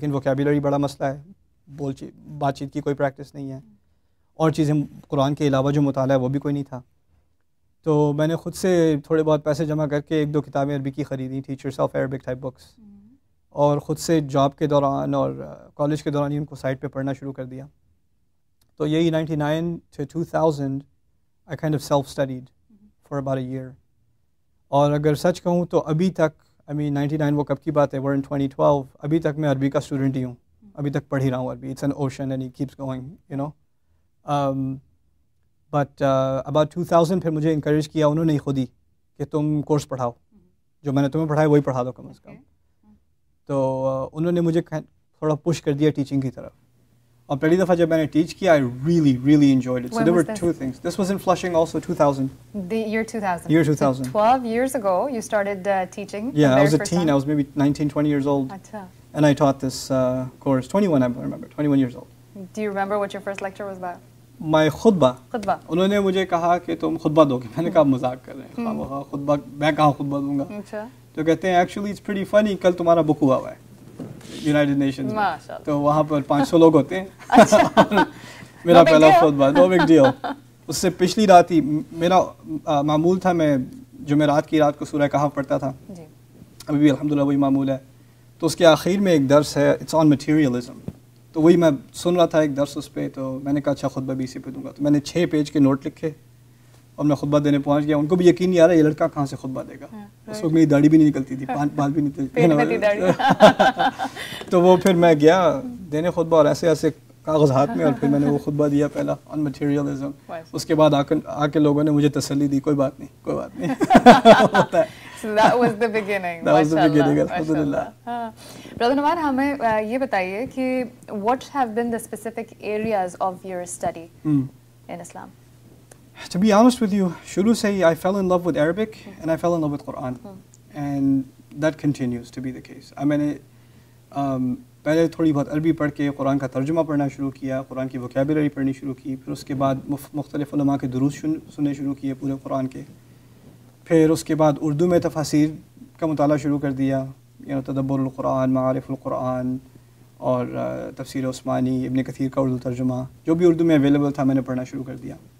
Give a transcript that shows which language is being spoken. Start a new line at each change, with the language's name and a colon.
Urdu: لیکن ووکیبولری بڑا مسئلہ ہے، بات چیت کی کوئی پریکٹس نہیں ہے، اور چیزیں قرآن کے علاوہ جو مطالعہ ہے وہ بھی کوئی نہیں تھا. تو میں نے خود سے تھوڑے بہت پیسے جمع کر کے 1-2 کتابیں عربی کی خریدیں، teachers of Arabic type books, اور خود سے جاب کے دوران اور کالج کے دوران ہی ان کو سائٹ پہ پڑھنا شروع کر دیا. تو یہی
English: 99 to 2000 I kind of self-studied for about a year.
Urdu: اور اگر سچ کہوں تو ابھی تک 99 وہ کب کی بات ہے،
English: we're in 2012،
Urdu: ابھی تک میں عربی کا اسٹوڈنٹ ہی ہوں، ابھی تک پڑھ ہی رہا ہوں عربی.
English: It's an ocean and it keeps going you know. But about 2000
Urdu: پھر مجھے انکریج کیا انہوں نے خود ہی کہ تم کورس پڑھاؤ، جو میں نے تمہیں پڑھایا وہی پڑھا دو کم از کم. تو انہوں نے مجھے تھوڑا پش کر دیا ٹیچنگ کی طرف. اور پہلی دفعہ جب میں نے ٹیچ کیا
English: I really enjoyed it. So there were 2 things. This was in Flushing also, 2000. The year 2000. Year 2000. So 12 years ago you started teaching. Yeah, I was a teen. I was maybe 19, 20 years old. Achha. And I taught this course. 21, I remember. 21 years old. Do you remember what your first lecture was about? My khutbah. Khutbah.
Urdu: انہوں نے مجھے کہا کہ تم خطبہ دو گے. میں نے کہا مذاق کر رہے ہیں، خطبہ میں کہاں خطبہ دوں گا. اچھا. تو کہتے ہیں
English: actually it's pretty funny,
Urdu: کل تمہارا بک ہوا ہے یونائٹڈ نیشنز میں، تو وہاں پر 500 لوگ ہوتے ہیں. میرا پہلا خطبہ،
English: No big deal.
Urdu: اس سے پچھلی رات ہی میرا معمول تھا، میں جمعرات کی رات کو سورہ کہف پڑھتا تھا، ابھی بھی الحمدللہ وہی معمول ہے. تو اس کے آخر میں ایک درس ہے،
English: It's on materialism.
Urdu: تو وہی میں سن رہا تھا ایک درس اس پہ. تو میں نے کہا اچھا خطبہ بھی اسی پہ دوں گا. تو میں نے 6 پیج کے نوٹ لکھے اور میں خطبہ دینے پہنچ گیا. ان کو بھی یقین نہیں آ رہا یہ لڑکا کہاں سے خطبہ دے گا. اس وقت میری داڑھی بھی نہیں نکلتی تھی، بال بھی نہیں تھے. تو وہ پھر میں گیا دینے خطبہ، اور ایسے ایسے کاغذ ہاتھ میں، اور پھر میں نے وہ خطبہ دیا پہلا
English: On materialism.
Urdu: اس کے بعد آ کے لوگوں نے مجھے تسلی دی، کوئی بات نہیں کوئی بات نہیں ہوتا ہے.
English: So that was the beginning. That was the beginning, alhamdulillah. Brother Numan,
Urdu: ہمیں یہ بتائیے کہ
English: what have been the specific areas of your study in Islam? To be honest with you,
Urdu: شروع سے ہی
English: I fell in love with Arabic and I fell in love with Quran, and that continues to be the case.
Urdu: میں نے پہلے تھوڑی بہت عربی پڑھ کے قرآن کا ترجمہ پڑھنا شروع کیا، قرآن کی ووکیبولری پڑھنی شروع کی. پھر اس کے بعد مختلف علماء کے دروس سننے شروع کیے پورے قرآن کے. پھر اس کے بعد اردو میں تفاسیر کا مطالعہ شروع کر دیا، تدبر القرآن، معارف القرآن، اور تفسیر عثمانی، ابن کثیر کا اردو ترجمہ، جو بھی اردو میں اویلیبل تھا میں نے پڑھنا شروع کر دیا.